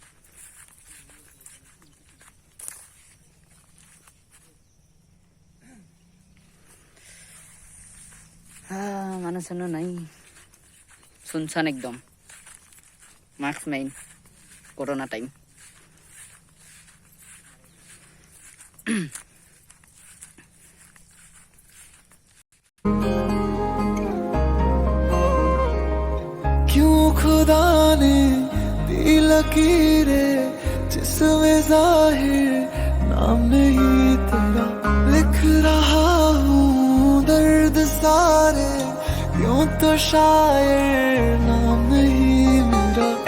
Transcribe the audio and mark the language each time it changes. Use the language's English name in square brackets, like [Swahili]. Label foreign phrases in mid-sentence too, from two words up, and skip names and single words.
[Assamese] মানুহ চানুহ নাই চুনচান একদম মাস্ক মেইন [English] corona time [Hindi] क्यों खुदा ने दी लकीरें जिसमें जाहिर नाम नहीं तेरा लिख रहा हूँ दर्द सारे यूं तो शायर नाम नहीं मेरा